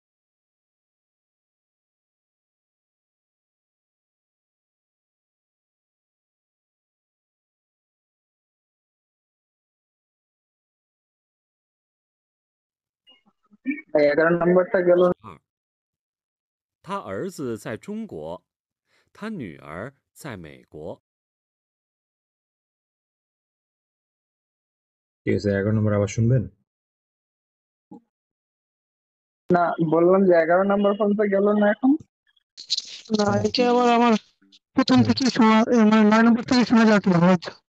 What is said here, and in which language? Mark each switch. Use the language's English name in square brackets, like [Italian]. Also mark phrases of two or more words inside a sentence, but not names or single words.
[Bangla] 11 নম্বরটা গেল। 2， [Chinese] 他儿子在中国，他女儿在美国。 [Bangla] ঠিক আছে, 11 নম্বর আবার শুনবেন? না, বললাম যে 11 নম্বর পর্যন্ত গেল না এখন? না, এটা আবার আমার প্রথম থেকে শোনা, মানে 9 নম্বর থেকে শোনা যাচ্ছে না হয়তো।